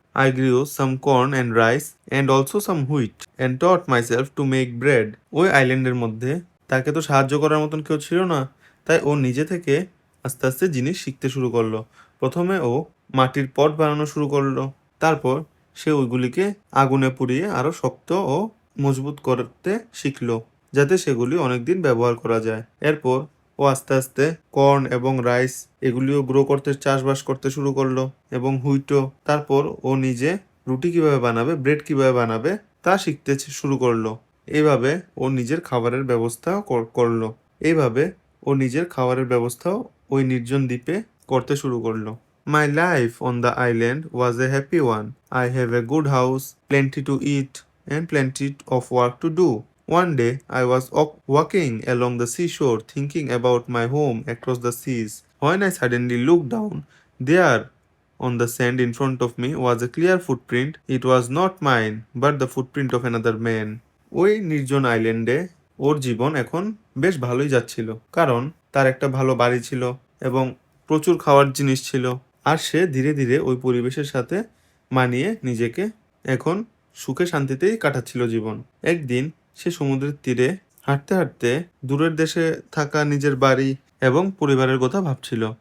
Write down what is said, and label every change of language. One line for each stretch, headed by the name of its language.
English: I grew some corn and rice and also some wheat and taught myself to make bread.
Bangla: ওই আইল্যান্ডের মধ্যে তাকে তো সাহায্য করার মতন কেউ ছিল না, তাই ও নিজে থেকে আস্তে আস্তে জিনিস শিখতে শুরু করলো। প্রথমে ও মাটির পট বানানো শুরু করলো, তারপর সে ওইগুলিকে আগুনে পুড়িয়ে আরো শক্ত ও মজবুত করতে শিখলো যাতে সেগুলি অনেকদিন ব্যবহার করা যায়। এরপর ও আস্তে আস্তে কর্ন এবং রাইস এগুলিও গ্রো করতে চাষবাস করতে শুরু করলো এবং হুইটও। তারপর ও নিজে রুটি কিভাবে বানাবে, ব্রেড কিভাবে বানাবে তা শিখতে শুরু করলো। এইভাবে ও নিজের খাবারের ব্যবস্থাও করলো। এইভাবে ও নিজের খাবারের ব্যবস্থাও ওই নির্জন দ্বীপে করতে শুরু করলো।
English: My life on the island was a happy one. I have a good house, plenty to eat, and plenty of work to do. One day, I was walking along the seashore thinking about my home across the seas. When I suddenly looked down, there on the sand in front of me was a clear footprint. It was not mine, but the footprint of another man.
Bangla: ওই নির্জন আইল্যান্ডে ওর জীবন এখন বেশ ভালোই যাচ্ছিল, কারণ তার একটা ভালো বাড়ি ছিল এবং প্রচুর খাওয়ার জিনিস ছিল। আর সে ধীরে ধীরে ওই পরিবেশের সাথে মানিয়ে নিজেকে এখন সুখে শান্তিতেই কাটাচ্ছিল জীবন। একদিন সে সমুদ্রের তীরে হাঁটতে হাঁটতে দূরের দেশে থাকা নিজের বাড়ি এবং পরিবারের কথা ভাবছিল।